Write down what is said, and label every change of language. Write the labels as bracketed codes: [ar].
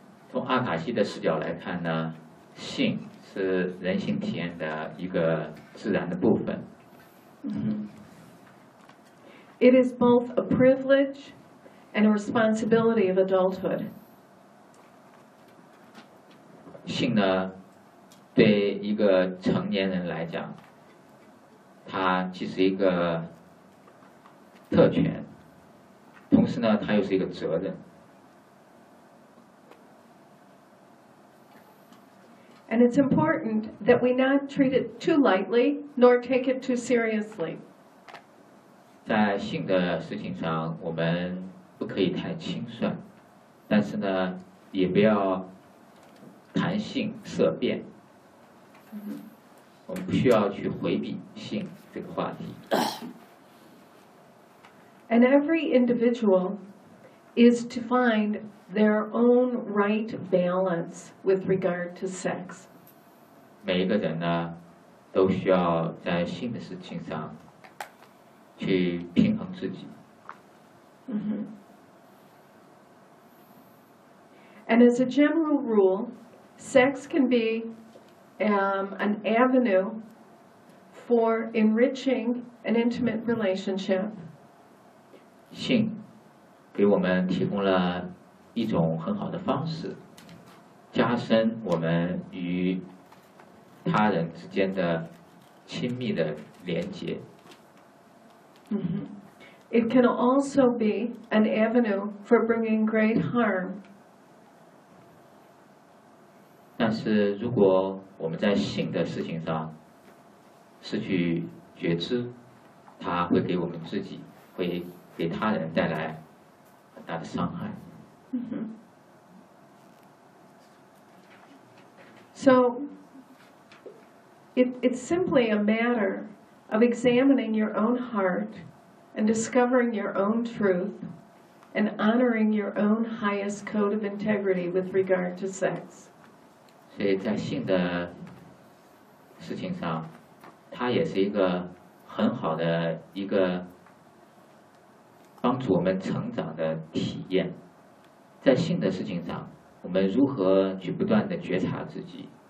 [zh] 从阿卡西的视角来看呢，性是人性体验的一个自然的部分。 [en] It is both a privilege and a responsibility of adulthood. [zh] 性呢，对一个成年人来讲，它既是一个特权，时呢它又是一个责任。 [en] And it's important that we not treat it too lightly, nor take it too seriously. [zh] 在性的事情上，我们不可以太轻率，但是呢，也不要谈性色变。我们不需要去回避性这个话题。 [en] And every individual is to find their own right balance with regard to sex. [zh] 每一个人呢，都需要在性的事情上去平衡自己。 [en] And as a general rule, sex can be an avenue for enriching an intimate relationship. [zh] 性给我们提供了一种很好的方式，加深我们与他人之间的亲密的连接。 [en] It can also be an avenue for bringing great harm. [zh] 但是如果我们在性的事情上失去觉知，它会给我们自己，会给他人带来很大的伤害。 [en] So,It's simply a matter of examining your own heart and discovering your own truth and honoring your own highest code of integrity with regard to sex. [zh] 所以在性的事情上，它也是一个很好的一个帮助我们成长的体验。在性的事情上，我们如何去不断的觉察自己？